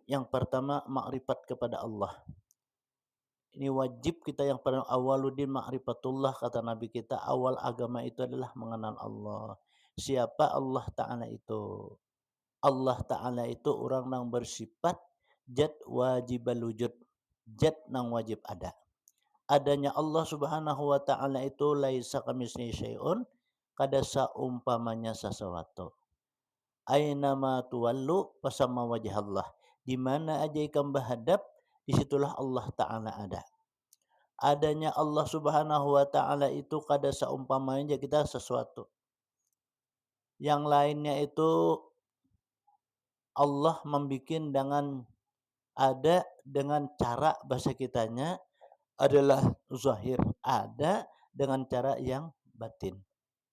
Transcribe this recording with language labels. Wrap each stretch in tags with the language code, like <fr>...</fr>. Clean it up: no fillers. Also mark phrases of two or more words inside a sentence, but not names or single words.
<id>Yang pertama, makrifat kepada Allah. Ini wajib kita yang paling</id> <ar>أول الدين معرفة الله,</ar> <id>kata Nabi kita, awal agama itu adalah mengenal Allah. Siapa Allah Ta'ala itu? Allah Ta'ala itu orang yang bersifat jad</id> <ar>واجب الوجود.</ar> <id>Jad yang wajib ada. Adanya Allah</id> <ar>سبحانه وتعالى</ar> <id>itu</id> <ar>ليس كمثله شيء,</ar> <id>kada saumpamanya sesuatu.</id> <ar>أينما تولوا فثم وجه الله.</ar> <id>Di mana aja ikan berhadap, disitulah Allah Ta'ala ada. Adanya Allah</id> <ar>سبحانه وتعالى</ar> <id>itu kada saumpamanya kita sesuatu. Yang lainnya itu Allah membikin dengan ada dengan cara bahasa kitanya adalah zahir, ada dengan cara yang batin.</id>